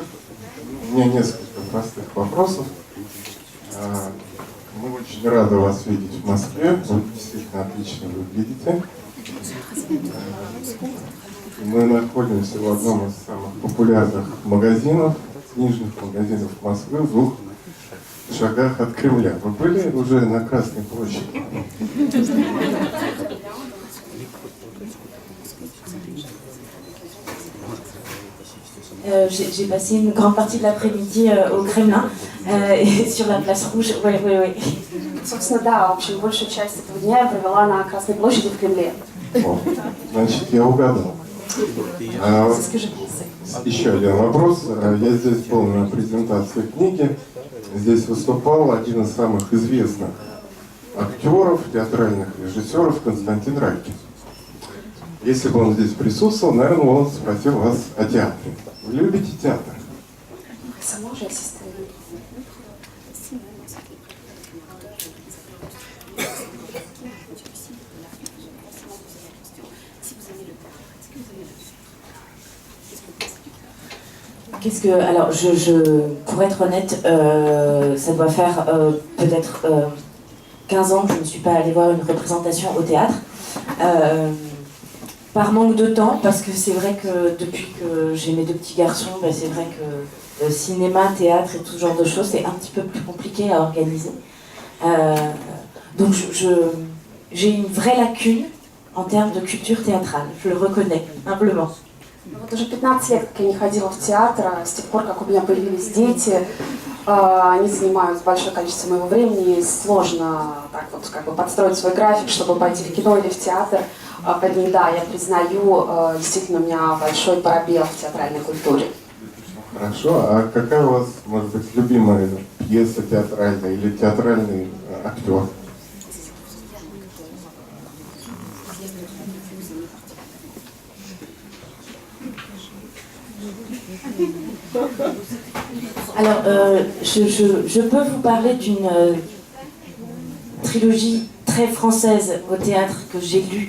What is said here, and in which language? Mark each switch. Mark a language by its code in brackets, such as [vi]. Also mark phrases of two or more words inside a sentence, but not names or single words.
[ru] У меня несколько простых вопросов. Мы очень рады вас видеть в Москве. Вы действительно отлично выглядите. Мы находимся в одном из самых популярных магазинов, книжных магазинов Москвы, в 2 шагах от Кремля. Вы были уже на Красной площади? [fr] J'ai passé une grande partie de l'après-midi au Kremlin et sur la place rouge. Oui. [ru] Собственно, да, в общем, большую часть этого дня я провела на Красной площади в Кремле. Значит, я угадал. Еще один вопрос. Я здесь был на презентации книги. Здесь выступал один из самых известных актеров, театральных режиссеров Константин Райкин. Если бы он здесь присутствовал, наверное, он спросил вас о театре. Вы любите театр? Сама же ассистент. [fr] Alors, pour être honnête, ça doit faire peut-être 15 ans que je ne suis pas allée voir une représentation au théâtre. Par manque de temps, parce que c'est vrai que depuis que j'ai mes 2 petits garçons, c'est vrai que cinéma, théâtre et tout ce genre de choses, c'est un petit peu plus compliqué à organiser. Donc j'ai une vraie lacune en termes de culture théâtrale, je le reconnais, humblement. [ru] Вот уже 15 лет, как я не ходила в театр, с тех пор, как у меня появились дети, они занимают большое количество моего времени, и сложно так вот как бы подстроить свой график, чтобы пойти в кино или в театр. Поэтому да, я признаю, действительно у меня большой пробел в театральной культуре. Хорошо, а какая у вас, может быть, любимая пьеса театральная или театральный актер? [fr] Alors, je peux vous parler d'une trilogie très française au théâtre que j'ai lue.